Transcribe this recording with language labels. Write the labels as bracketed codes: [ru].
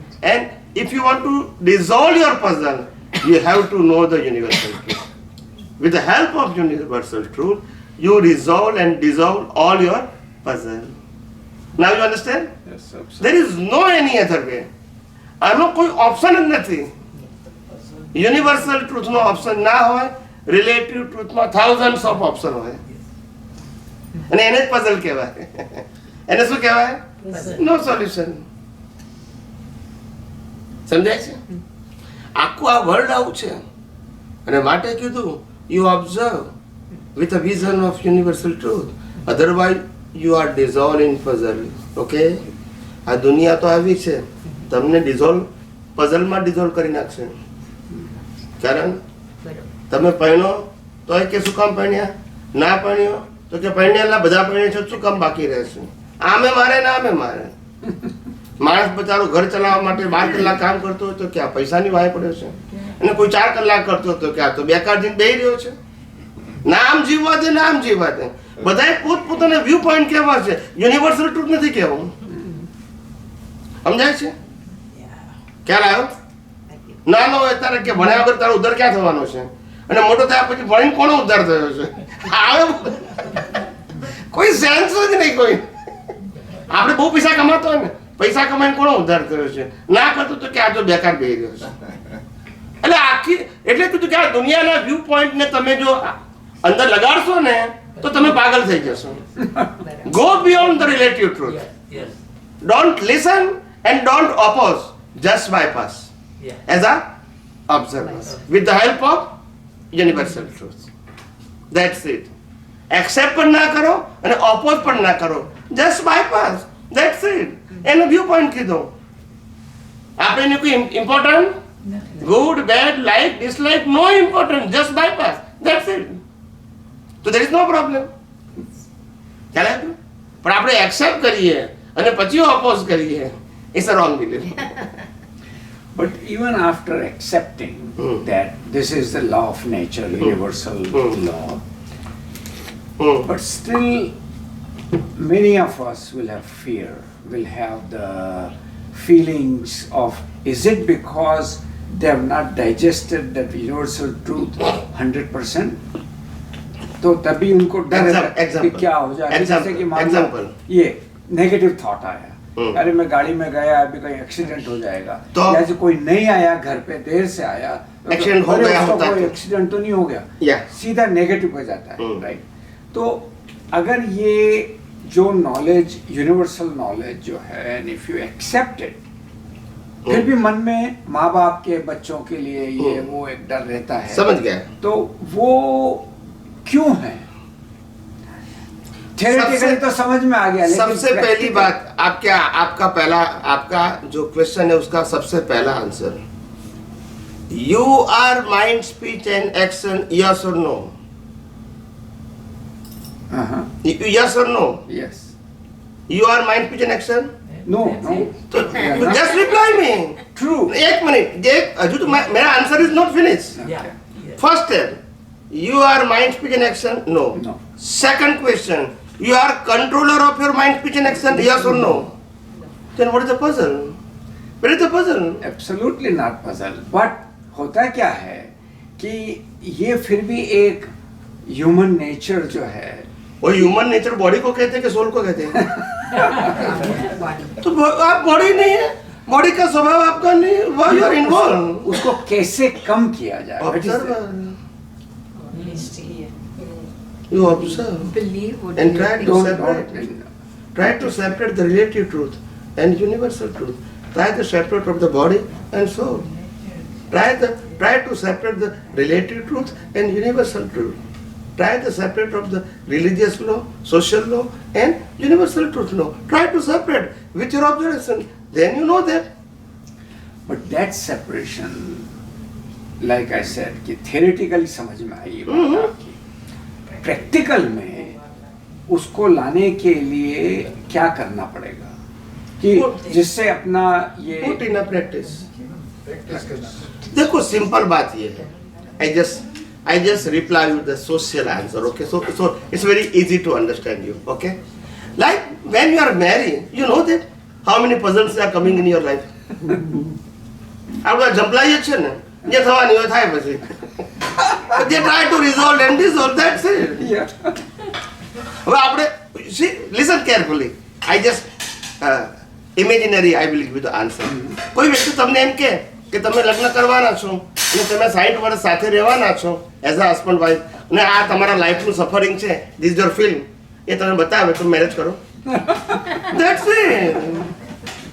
[en] And if you want to dissolve your puzzle, you have to know the universal truth. With the help of universal truth, you resolve and dissolve all your puzzle. Now you understand? Yes, absolutely. There is no any other way. [gu] આનો કોઈ option જ નથી. Universal ટ્રુથનો option ના હોય, relative ટ્રુથમાં [en] thousands of [gu] option હોય. અને એને જ પઝલ કહેવાય. એને શું કહેવાય? નો સોલ્યુશન. સમજાય છે? આખું આ વર્લ્ડ આવું છે. અને માટે કીધું [en] you observe with a vision of universal truth. Otherwise you are dissolved in puzzle. Okay? [gu] આ દુનિયા તો આવી છે, તમને પઝલમાં ડિઝોલ્વ કરી નાખશે. કારણ તમે પહેણો તો કે શું કામ પહેણ્યા, ના પહેણ્યો તો કે પહેણ્યા બધા પહેણે છે શું કામ બાકી રહેશે. આમે મારે ને આમે મારે. માણસ બચારો ઘર ચલાવવા માટે 12 કલાક કામ કરતો હોય તો કે આ પૈસાની વાય પડ્યો છે, અને કોઈ 4 કલાક કરતો હતો કે આ તો બેકાર જીન બેહી રહ્યો છે. નામ જીવવા દે, નામ જીવવા દે. બધાએ પોતપોતાના વ્યૂ પોઈન્ટ કેવા છે, યુનિવર્સલ ટ્રુથ નથી કહેવું. સમજાય છે? ખ્યાલ આવ્યો? નાનો હોય ત્યારે કે ભણ્યા વગર તારો ઉદ્ધાર ક્યાં થવાનો છે, અને મોટો થયા પછી ભણીને કોનો ઉદ્ધાર થયો છે? આવે કોઈ સેન્સ જ નહીં. કોઈ આપણે બહુ પૈસા કમાતો હોય ને, પૈસા કમાઈને કોનો ઉદ્ધાર થયો છે? ના કરતો તો કે આ તો બેકાર બેહી રહ્યો છે. એટલે આખી એટલે કીધું કે આ દુનિયાના વ્યૂ પોઈન્ટ ને તમે જો અંદર લગાડશો ને તો તમે પાગલ થઈ જશો. [en] Go beyond the relative truth. Don't listen and don't oppose, just bypass as a observer with the help of universal truth. That's it. [gu] Accept પણ ના કરો અને ઓપોઝ પણ ના કરો, [en] just bypass. That's it. [gu] એનો વ્યૂ પોઈન્ટ કીધો. આપણે કોઈ [en] Important, good, bad, like, dislike, no important, just bypass. That's it. So there is no problem. [gu] ખ્યાલ આવ્યો? પણ આપણે એક્સેપ્ટ કરીએ અને પછી ઓપોઝ કરીએ, [en] it's a wrong belief. But even after accepting that this is the law of nature, universal law, but still many of us will have fear, will have the feelings of, is it because they have not digested that universal truth 100%? [hi] तो तभी उनको डर है कि क्या हो जाए. जैसे कि मान लो ये नेगेटिव थॉट आया, अरे मैं गाड़ी में गया अभी कहीं एक्सीडेंट हो जाएगा, तो जैसे कोई नहीं आया घर पे, देर से आया, एक्सीडेंट हो गया होता कोई एक्सीडेंट तो नहीं हो गया, सीधा नेगेटिव हो जाता है. राइट? तो अगर ये जो नॉलेज, यूनिवर्सल नॉलेज जो है, [en] and if you accept it, [hi] फिर भी मन में माँ बाप के बच्चों के लिए ये वो एक डर रहता है. समझ गया? तो वो क्यों है? थ्योरेटिकली तो समझ में आ गया, लेकिन सबसे पहली बात आपका जो क्वेश्चन है उसका सबसे पहला answer, [en] you are mind, speech and action, [hi] yes और नो? [en] Yes और no? Yes. You are mind, speech and action? No. Just reply me. True. [hi] एक मिनट, हजू तो मेरा answer [en] Is not finish. First step, you are mind, speech and action? No. Second question, you are controller of your mind, speech and action? Yes or no? Then what is the puzzle? Where is the puzzle? Absolutely not puzzle. But [hi] होता क्या है कि ये फिर भी एक human nature जो है, वो ह्यूमन नेचर बॉडी को कहते हैं कि सोल को कहते हैं? तो आप बॉडी नहीं है, बॉडी का स्वभाव आपका नहीं, व्हाई यू आर इन्वॉल्व? उसको कैसे कम किया जाए? [en] Observe, Mystery. you observe Believe what and you try think. to Don't- separate. don't- Try to separate the relative truth and universal truth. Try to separate of the body and soul. Try to separate the relative truth and universal truth. Try to separate of the religious law, social law, and universal truth law. Try to separate with your observation. Then you know that. But that separation, like I said, [hi] कि theoretically समझ में आई ये बात आपकी, practical में उसको लाने के लिए क्या करना पड़ेगा कि जिससे अपना ये [en] Put in a practice. [hi] देखो सिंपल बात ये है. [en] I just reply with the social answer. Okay, so it's very easy to understand you. Okay, like when you are married, you know that how many puzzles are coming in your life. [gu] આપણે જંપલાઈએ છે ને, જે થવાની હોય થાય પછી. [en] They try to resolve and dissolve. That's it. [gu] હવે આપણે [en] see, listen carefully. I just imaginary I will give you the answer. [gu] કોઈ વ્યક્તિ તમને એમ કહે કે તમે લગ્ન કરવાના છો અને તમે 60 વર્ષ સાથે રહેવાના છો એઝ અ હસબન્ડ વાઇફ અને આ તમારા લાઈફનું સફરિંગ છે, ધીસ યોર ફિલ્મ, એ તમે બતાવે તો મેરેજ કરો. [en] That's it.